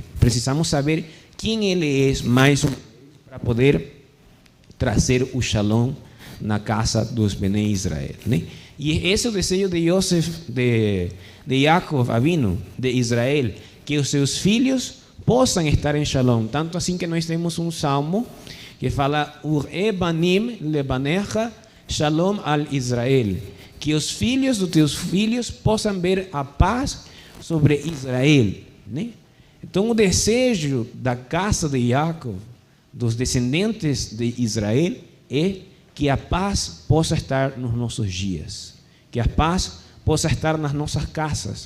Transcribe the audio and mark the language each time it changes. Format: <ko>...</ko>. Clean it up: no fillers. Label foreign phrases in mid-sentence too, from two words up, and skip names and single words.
<pt>Precisamos saber quem ele é mais para poder trazer o shalom na casa dos</pt> <he>בני ישראל,</he> <pt>né? E esse é o desejo de Yosef, de Jacob Avinu, de Israel, que os seus filhos possam estar em shalom. Tanto assim que nós temos um salmo que fala:</pt> <he>וראה בנים לבניך שלום על ישראל.</he> <pt>Que os filhos dos teus filhos possam ver a paz sobre Israel, né? Então o desejo da casa de Jacob, dos descendentes de Israel, é que a paz possa estar nos nossos dias, que a paz possa estar nas nossas casas.</pt>